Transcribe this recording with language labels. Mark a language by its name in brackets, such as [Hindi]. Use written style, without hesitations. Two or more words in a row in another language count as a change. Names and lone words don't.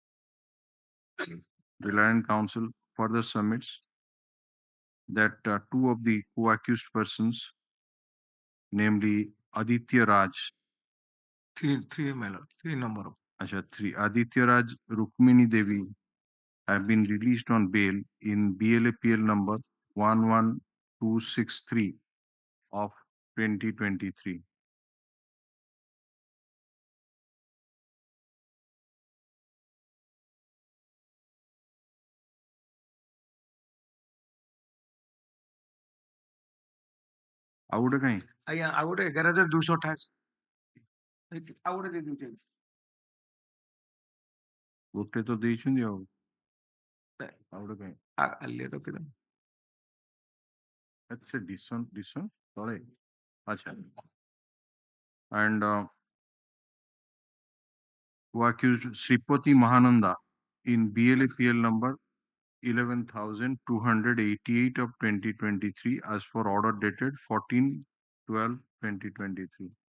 [English] Reliance Council further submits that two of the co-accused persons, namely Aditya Raj, three my lord, three number. three, Aditya Raj, Rukmini Devi, have been released on bail in BLAPL number 11263 of 2023. [Odia] ଆଉ ଗୋଟେ କାଇଁ ଆଜ୍ଞା ଆଉ ଗୋଟେ 11,228 ଆଉ ଗୋଟେ ଦେଇ ଦଉଛି ଗୋଟେ ତ ଦେଇଛନ୍ତି ଆଉ ଗୋଟେ କାଇଁ କାଲି ରଖିଦେବି [English] that's a decent [Odia] ତଳେ ଆଚ୍ଛା [English] and who accused Sripati Mahananda in BLAPL number 11,288 of 2023 as for order dated 14/12/2023.